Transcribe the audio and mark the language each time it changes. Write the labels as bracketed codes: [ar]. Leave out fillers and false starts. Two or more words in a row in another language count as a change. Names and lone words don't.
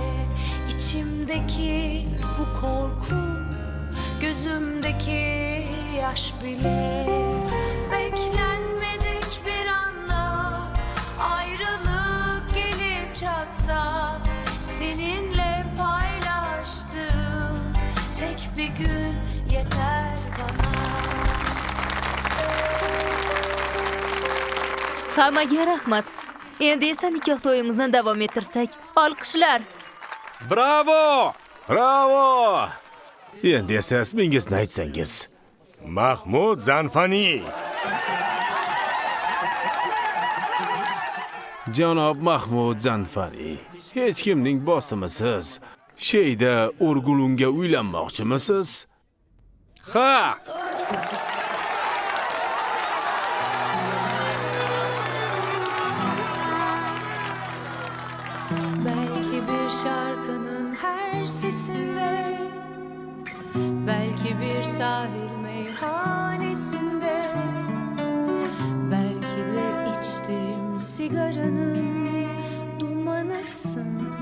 [tr] İçimdeki bu korku, gözümdeki yaş bile. Beklenmedik bir anda ayrılık gelip çatsa, seninle paylaştığım tek bir gün yeter bana. [uz] Hammaga rahmat. Endi esa nikoh to'yimizni davom ettirsak. Olqishlar. Bravo! Bravo! Endi esa ismingizni aytsangiz. Mahmud Zanfani. Janob Mahmud Zanfani, hech kimning bosimisiz. Sheyda O'rgulunga uylanmoqchimisiz? Ha! [tr] Belki bir şarkının her sesinde, belki bir sahil meyhanesinde, belki de içtiğim sigaranın dumanısın.